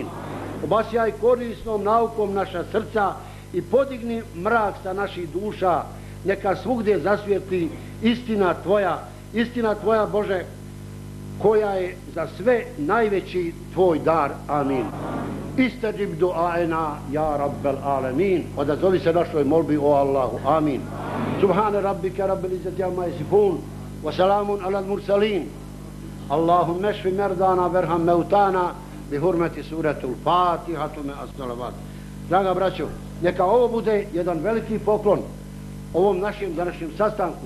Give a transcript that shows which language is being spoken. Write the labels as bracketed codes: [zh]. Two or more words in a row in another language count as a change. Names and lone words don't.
[bs] Obasjaj korisnom naukom naša srca i podigni mrak sa naših duša. Neka svugdje zasvijetli istina tvoja Bože, koja je za sve najveći tvoj dar. Amin. [ar] استجب دعاءنا يا رب العالمين. [bs] Odazovi se našoj molbi o Allahu. [ar] Amin. سبحان ربك رب العزة عما يصفون وسلام على المرسلين. اللهم اشف مرضانا وارحم موتانا بحرمة سورة الفاتحة مع الصلوات. [bs] Draga braćo, neka ovo bude jedan veliki poklon ovom našem današnjem sastanku.